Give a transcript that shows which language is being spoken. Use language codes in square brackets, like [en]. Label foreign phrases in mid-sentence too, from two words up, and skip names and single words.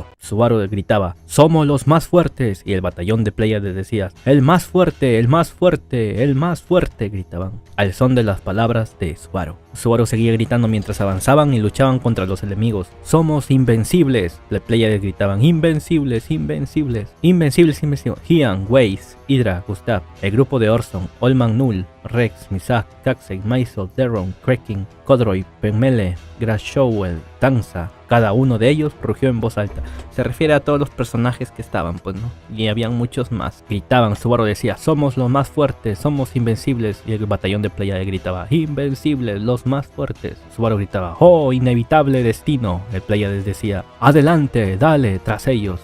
[es] Subaru gritaba, somos los más fuertes, y el batallón de Pléyades decía, el más fuerte, el más fuerte, el más fuerte, gritaban, al son de las palabras de Subaru. Subaru seguía gritando mientras avanzaban y luchaban contra los enemigos. Somos invencibles, los Pléyades gritaban, invencibles, invencibles, invencibles, invencibles. Gian, Weiss, Hydra, Gustav, el grupo de Orson, Olman Null, Rex, Misak, Kaxei, Maisel, Deron, Krekin, Kodroy, Penmele, Grashowell, Tanza, cada uno de ellos rugió en voz alta. Se refiere a todos los personajes que estaban, pues, ¿no? Y habían muchos más. Gritaban, Subaru decía, somos los más fuertes, somos invencibles. Y el batallón de Pléyades gritaba, invencibles, los más fuertes. Subaru gritaba, oh, inevitable destino. El Pléyades decía, adelante, dale, tras ellos.